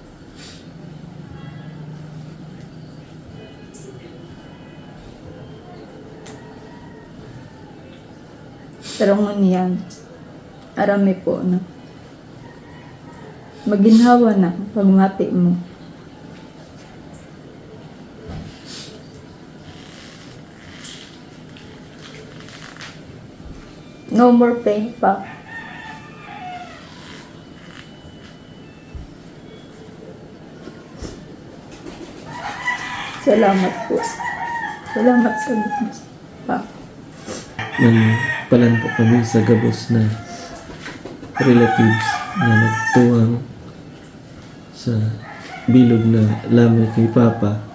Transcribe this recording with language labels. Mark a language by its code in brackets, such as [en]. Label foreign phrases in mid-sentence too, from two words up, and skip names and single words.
[bik] Pero ngunyan, arami po na. Maginhawa na pagmati mo. [en] No more pain pa. [bik] Salamat po. Salamat sa Diyos pa. Palan po kami sa gabos na relatives na nagtuwang sa bilog na lamay kay Papa.